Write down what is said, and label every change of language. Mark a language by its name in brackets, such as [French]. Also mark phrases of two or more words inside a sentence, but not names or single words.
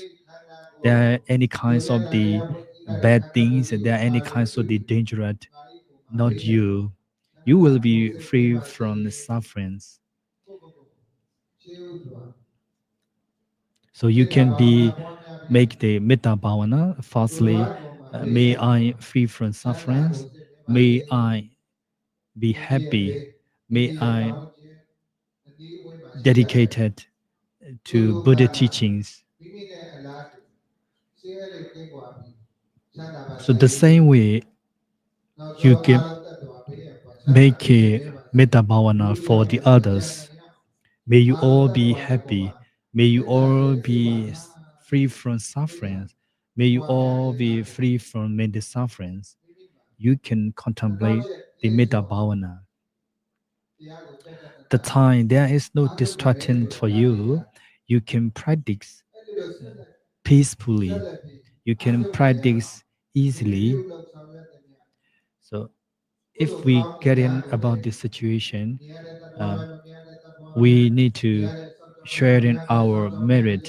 [English] There are any kinds of the bad things, and there are any kinds of the dangerous, not you. You will be free from the sufferings. So you can be make the [Pali] metta bhavana [English] falsely. May I free from sufferings. May I be happy. May I dedicated to Buddha teachings. So the same way you can make a [Pali] metta bhavana [English] for the others. May you all be happy. May you all be free from sufferings. May you all be free from many sufferings. You can contemplate the [Pali] metta bhavana. [English] The time there is no distraction for you, you can practice peacefully. You can practice easily. So if we get in about this situation, we need to share in our merit.